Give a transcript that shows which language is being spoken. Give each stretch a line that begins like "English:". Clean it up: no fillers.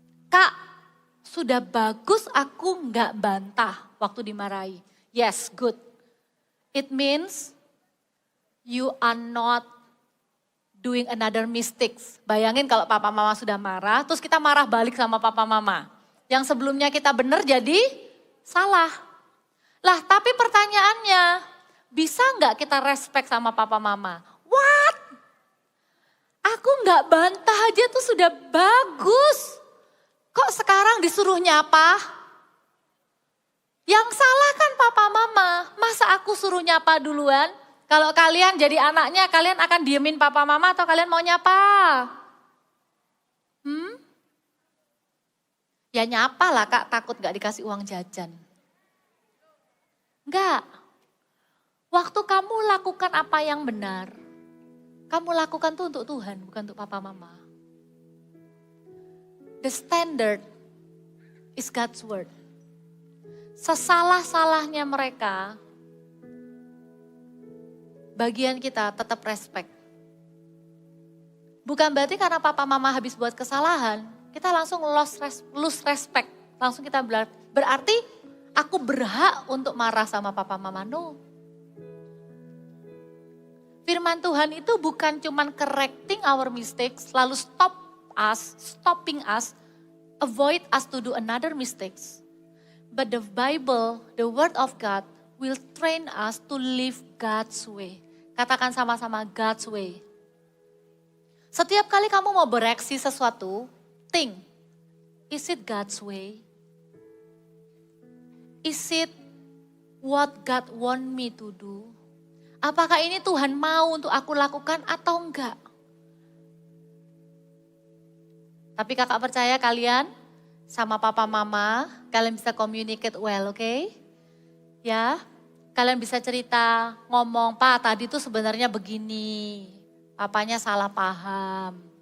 Indonesian: Kak, sudah bagus aku nggak bantah waktu dimarahi.
English: Yes, good. It means you are not doing another mistakes.
Indonesian: Bayangin kalau papa mama sudah marah, terus kita marah balik sama papa mama. Yang sebelumnya kita benar jadi salah. Lah tapi pertanyaannya, bisa nggak kita respect sama papa mama?
English: What?
Indonesian: Aku nggak bantah aja tuh sudah bagus. Kok sekarang disuruh nyapa? Yang salah kan papa mama. Masa aku suruh nyapa duluan? Kalau kalian jadi anaknya, kalian akan diemin papa mama atau kalian mau nyapa? Ya nyapa lah kak, takut gak dikasih uang jajan. Enggak. Waktu kamu lakukan apa yang benar, kamu lakukan tuh untuk Tuhan, bukan untuk papa mama.
English: The standard is God's word.
Indonesian: Sesalah-salahnya mereka, bagian kita tetap respect. Bukan berarti karena papa mama habis buat kesalahan, kita langsung
English: lose respect.
Indonesian: Langsung kita berarti aku berhak untuk marah sama papa mama.
English: No.
Indonesian: Firman Tuhan itu bukan cuman
English: correcting our mistakes,
Indonesian: lalu
English: stopping us, avoid us to do another mistakes. But the Bible, the word of God will train us to live God's way.
Indonesian: Katakan sama-sama God's way. Setiap kali kamu mau bereaksi sesuatu,
English: think, is it God's way? Is it what God want me to do?
Indonesian: Apakah ini Tuhan mau untuk aku lakukan atau enggak? Tapi kakak percaya kalian sama papa mama, kalian bisa
English: communicate well,
Indonesian: oke? Ya, kalian bisa cerita, ngomong, Pak tadi tuh sebenarnya begini, papanya salah paham.